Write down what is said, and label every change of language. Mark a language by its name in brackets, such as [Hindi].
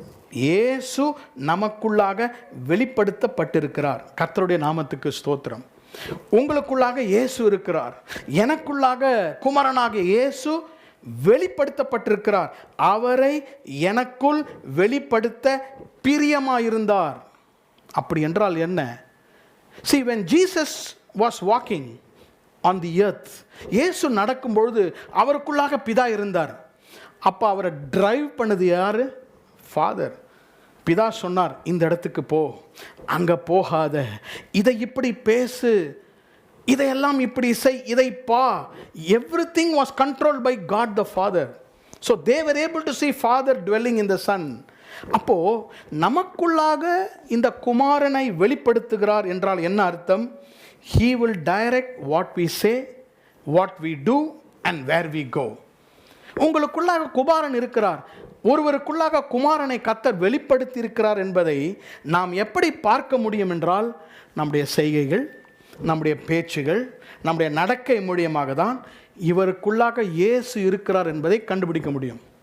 [Tamil] இயேசு நமக்குள்ளாக வெளிப்படுத்தப்பட்டிருக்கிறார். கர்த்தருடைய நாமத்துக்கு ஸ்தோத்திரம். உங்களுக்குள்ளாக இயேசு இருக்கிறார். எனக்குள்ளாக குமாரனாகிய இயேசு வெளிப்படுத்தப்பட்டிருக்கிறார். அவரை எனக்குள் வெளிப்படுத்த பிரியமாயிருந்தார். அப்படி என்றால் என்ன? [English] See, when Jesus was walking on the earth, [Tamil] இயேசு நடக்கும்பொழுது அவருக்குள்ளாக பிதா இருந்தார். அப்போ அவரை டிரைவ் பண்ணது யாரு? ஃபாதர். பிதா சொன்னார், இந்த இடத்துக்கு போ, அங்கே போகாத, இதை இப்படி பேசு, இதையெல்லாம் இப்படி செய், இதை பா. [English] Everything was controlled by God the Father. So they were able to see Father dwelling in the Son. [Tamil] அப்போ நமக்குள்ளாக இந்த குமாரனை வெளிப்படுத்துகிறார் என்றால் என்ன அர்த்தம்? [English] He will direct what we say, what we do and where we go. [Tamil] உங்களுக்குள்ளாக குமாரன் இருக்கிறார். ஒருவருக்குள்ளாக குமாரனை கர்த்தர் வெளிப்படுத்தி இருக்கிறார் என்பதை நாம் எப்படி பார்க்க முடியும் என்றால், நம்முடைய செய்கைகள், நம்முடைய பேச்சுகள், நம்முடைய நடக்கை மூலியமாக தான் இவருக்குள்ளாக இயேசு இருக்கிறார் என்பதை கண்டுபிடிக்க முடியும்.